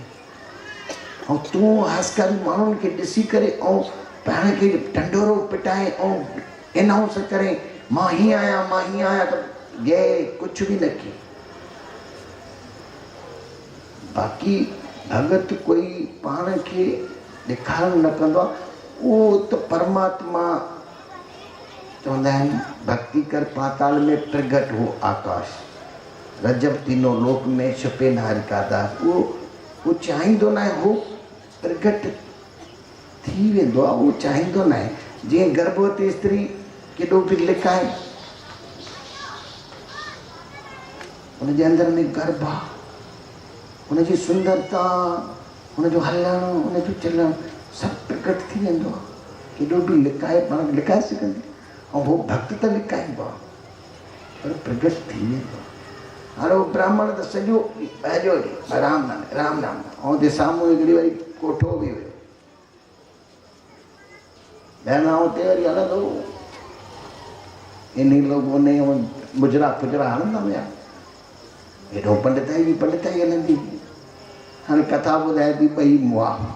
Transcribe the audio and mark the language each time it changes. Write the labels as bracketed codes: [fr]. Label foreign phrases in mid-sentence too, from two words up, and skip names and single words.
[sd] ऐं तूं हास्कारी माण्हुनि खे ॾिसी करे ऐं पाण खे ढंढोरो पिटाए ऐं अनाउंस करे मां हीअं आहियां, त गे कुझु बि न कई। बाक़ी भगत कोई पाण खे ॾेखारण न कंदो आहे, उहो त परमात्मा चवंदा आहिनि [hi] भक्ति कर पाताल में प्रगट हो आकाश, रजब तीनों लोक में छुपे नारी का दास। [sd] उहो चाहींदो न आहे, उहो प्रगट थी वेंदो आहे, उहो चाहींदो न आहे। जीअं गर्भवती स्त्री केॾो बि लिकाए, हुनजे अंदर में गर्भ आहे, हुनजी सुंदरता, हुनजो हलणु, हुनजो चलणु सभु प्रकट थी वेंदो आहे। केॾो बि लिकाए, पाण लिकाए सघंदी, ऐं उहो भक्त त लिकाईंदो आहे, पर प्रकट थी वेंदो आहे। हाणे उहो ब्राह्मण त सॼो ॿाहिरियो ॾींहुं राम नाम राम नाम, ऐं हुते साम्हूं हिकिड़ी वरी कोठो बि हुयो, ॿाहिरां हुते वरी हलंदो, इन लोग उन मुजरा फुजरा हलंदा हुया। हेॾो पंडिताई बि पंडिताई हलंदी। हाणे कथा ॿुधाए थी ॿई मुआ।